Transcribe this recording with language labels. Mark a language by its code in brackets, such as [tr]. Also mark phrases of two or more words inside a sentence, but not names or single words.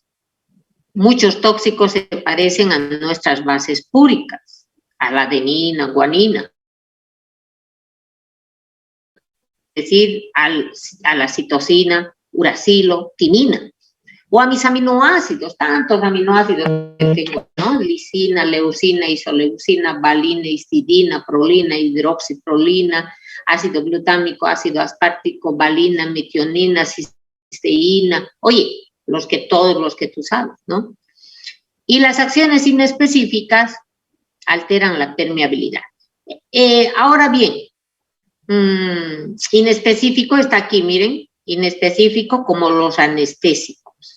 [es] Muchos tóxicos se parecen a nuestras bases púricas, a la adenina, guanina. Es decir, a la citosina, uracilo, timina. O a mis aminoácidos, tantos aminoácidos que tengo, ¿no? Lisina, leucina, isoleucina, valina, histidina, prolina, hidroxiprolina, ácido glutámico, ácido aspartico, valina, metionina, cisteína. Oye, todos los que tú sabes, ¿no? Y las acciones inespecíficas alteran la permeabilidad. Ahora bien, inespecífico está aquí, miren, inespecífico como los anestésicos.